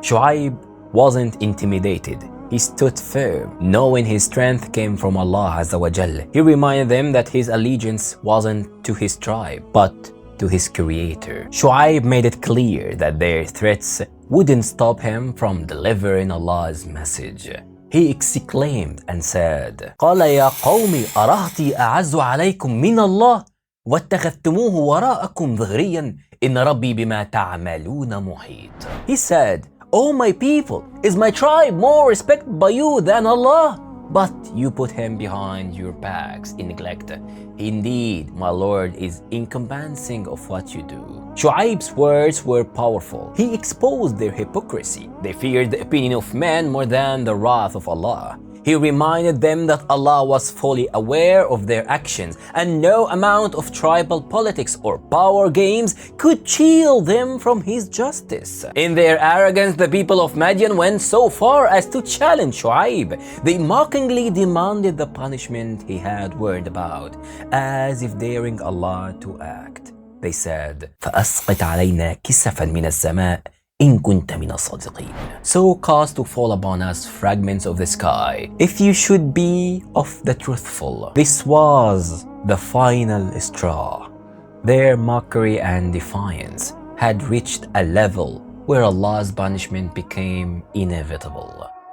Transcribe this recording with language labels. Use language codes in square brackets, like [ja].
[en] Shu'aib wasn't intimidated. He stood firm, knowing his strength came from Allah Azza wa Jal. He reminded them that his allegiance wasn't to his tribe, but to his creator. Shu'aib made it clear that their threats wouldn't stop him from delivering Allah's message. He exclaimed and said, [ar] قال يا قوم أرهطي أعز عليكم من الله واتخذتموه وراءكم ظهريا إن ربي بما تعملون محيط. [en] He said, O my people, is my tribe more respected by you than Allah? But you put him behind your backs in neglect. Indeed, my Lord is encompassing of what you do. Shu'aib's words were powerful. He exposed their hypocrisy. They feared the opinion of men more than the wrath of Allah. He reminded them that Allah was fully aware of their actions and no amount of tribal politics or power games could shield them from His justice. In their arrogance, the people of Madyan went so far as to challenge Shu'aib. They mockingly demanded the punishment he had warned about, as if daring Allah to act. They said, [ar] فَأَسْقِطْ عَلَيْنَا كِسَفًا مِنَ السَّمَاءِ إِن كُنْتَ مِنَ الصَّادِقِينَ. [en] So cause to fall upon us fragments of the sky, if you should be of the truthful. This was the final straw. Their mockery and defiance had reached a level where Allah's punishment became inevitable.